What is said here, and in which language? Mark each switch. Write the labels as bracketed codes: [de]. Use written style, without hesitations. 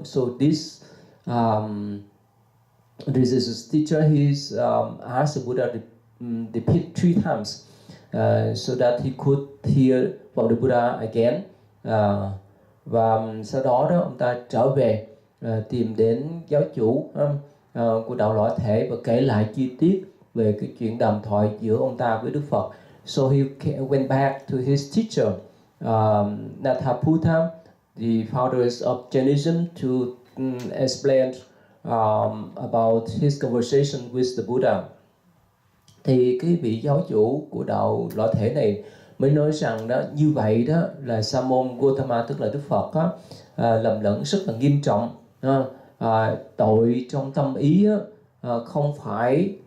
[en] So this religious teacher, he's asked the Buddha to repeat 3 times so that he could hear from the Buddha again. [vi] Và sau đó ông ta trở về tìm đến giáo chủ của đạo lõa thể và kể lại chi tiết về cái chuyện đàm thoại giữa ông ta với Đức Phật. [en] So he went back to his teacher, Nataputta, the founders of Jainism, to explain about his conversation with the Buddha. [vi] Thì cái vị giáo chủ của đạo lõa thể này mới nói rằng đó, như vậy đó là Sa môn Gotama, tức là Đức Phật đó, lầm lẫn rất là nghiêm trọng. Tội trong tâm ý không phải